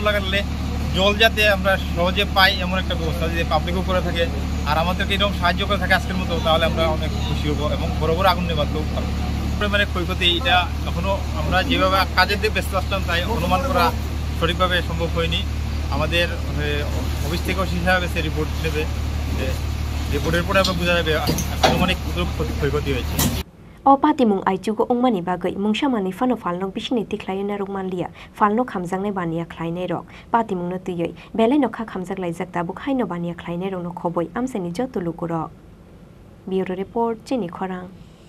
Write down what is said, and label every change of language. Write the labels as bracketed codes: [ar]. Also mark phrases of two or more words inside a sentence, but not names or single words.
[bn] লাগালে জল যাতে আমরা সহজে পাই এমন একটা ব্যবস্থা যদি পাবলিকও করে থাকে আর আমাদেরকে এরকম সাহায্য করে থাকে আজকের মতো তাহলে আমরা অনেক খুশি হবো এবং বড় বড় আগুন নেবাতেও পারবো মানে ক্ষয়ক্ষতি এটা এখনও আমরা যেভাবে কাজের দিকে ব্যস্ত আসলাম তাই অনুমান করা সঠিকভাবে সম্ভব হয়নি আমাদের অফিস থেকেও শিখা গেছে রিপোর্ট হিসেবে রিপোর্টের পরে আমরা বোঝা যাবে আনুমানিক ক্ষয়ক্ষতি হয়েছে [trp] Patimung aijugo ongmani bagai mungsamani fano falnok bisini tikhlaina rokmanlia falno khamjangnai bania khlainai rok patimung no tuyoi belai nokha khamjaklai jakta bukhaino bania khlainai rok no khoboi amsani joto lukurok Bureau Report Chini Khorang